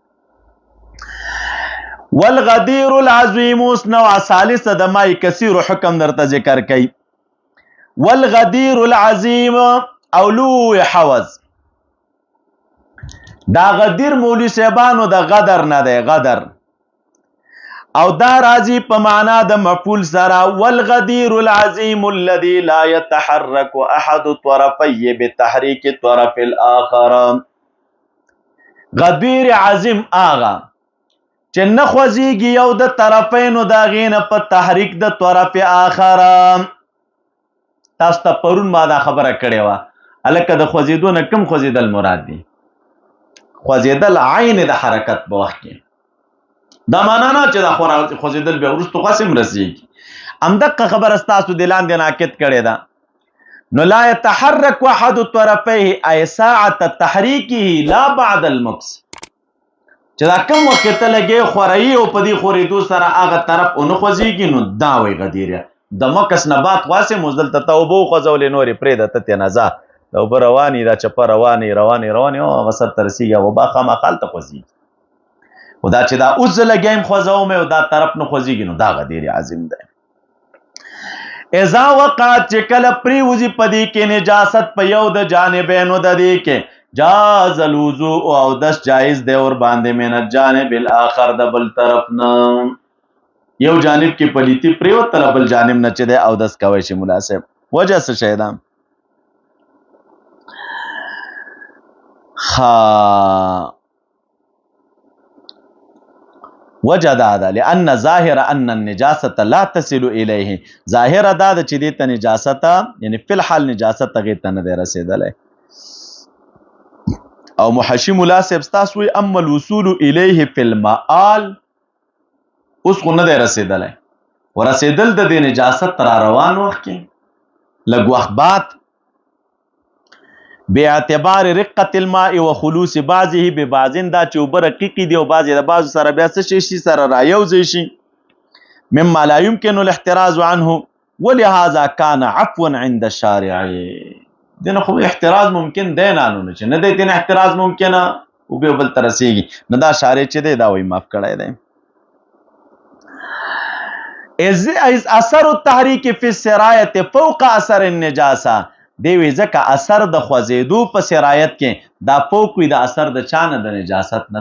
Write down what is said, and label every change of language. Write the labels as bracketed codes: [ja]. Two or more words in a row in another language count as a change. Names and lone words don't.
[ar] والغدیر العظیم [ps] اوس نوع ثالثه د مای کثیر حکم درته ذکر کوي [ar] والغدیر العظیم [ps] او لوی حوض دا غدیر مولوی صاحبانو د غدر نه دی غدر او دا راځي په معنا د مفعول سره [ar] والغدیر العظیم الذي لا يتحرك احد طرفيه بتحريك الطرف الاخر [ps] غدیر عظیم آغا چې نه خوځېږي یو د طرفینو د هغې نه په تحریک د طرف آخر تاسو ته پرون ما دا خبره کړې وه هلکه د خوځېدو نه کوم خوځېدل مراد دي خوځېدل عین د حرکت په وخت کې دا معنا نه چې دا خوځېدل بیا وروستو خاص هم رسېږي همدقه خبره ستاسو د لاندې ناکت کړې ده نو لا [ar] يتحرك احد طرفيه اي ساعة تحريكه لا بعد المكس [ps] چې دا کوم وخت ته لګې خورایي او په دې خورېدو سره هغه طرف ونه خوځېږي نو دا وایي غدیره د مکس نه بعد خاصې موږ دلته ته اوبه وخوځولې نورې پرېږده ته تېنه ځه د اوبه روانې دا چپه روانې او هغه سر ته رسېږي او اوبه خامخا هلته خوځېږي خو دا چې دا اوس زه لګیم خوځوم او دا طرف نه خوځېږي نو دا غدیر عظیم دی. [ar] اذا وقعت [ps] چې کله پریوزي په دې کې نجاست په یو د جانبینو د دې کې [ar] جاز الوضوء [ps] او دس جایز دی اور باندې [ar] من الجانب الاخر [ps] د بل طرف نه یو جانب کې پلیتی پریوتله بل جانب نه چې دی او دس کوی شي مناسب. وجه څه شی ده؟ وجه دا ده [ar] لأن ظاهر ان النجاست لا تصل الیه، [ps] ظاهر دا ده چې دې ته نجاست یعنی [ar] فی الحال [ps] نجاست هغې ته نه دی رسېدلی. او محشي ملا صاحب ستاسو وایي [ar] اما الوصول الیه فی المآل [ps] اوس خو نه دی رسېدلی، ورسېدل د دې نجاست را روان وخت کې لږ وخت بعد [ar] باعتبار رقة الماء و خلوص بعضه ببعض [ps] دا چې اوبه رقیقې دي او بعضې د بعضو سره بیا څه شي سره رایوځی شي [ar] مما لا يمكن الاحتراز عنه ولهذا كان عفوا عند الشارع. [ps] دنه خو احتراز ممکن دی نه چې نه دی دنه احتراز ممکنه او بیا بل ته رسېږي نو دا شارع چې دی دا وایي معاف کړی دی. [ar] اثر التحریک فی السرایة فوق اثر النجاسه [ps] دی وی ځکه اثر د خوځېدو په سرایت کې دا فوق وي د اثر د چا نه د نجاست نه.